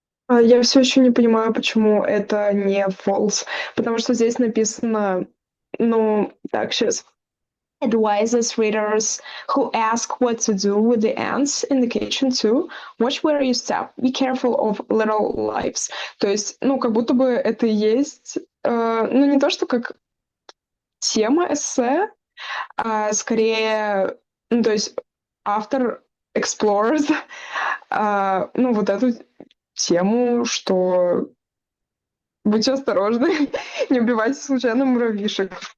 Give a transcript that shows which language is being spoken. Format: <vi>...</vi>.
<ru>Я все еще не понимаю, почему это не false, потому что здесь написано, ну, так, сейчас.</ru> <en>Advises readers who ask what to do with the ants in the kitchen to watch where you step, be careful of little lives.</en> <ru>То есть, ну, как будто бы это и есть, ну, не то, что как тема эссе, а скорее, ну, то есть автор explores, ну, вот эту тему, что будьте осторожны, не убивайте случайно муравьишек.</ru>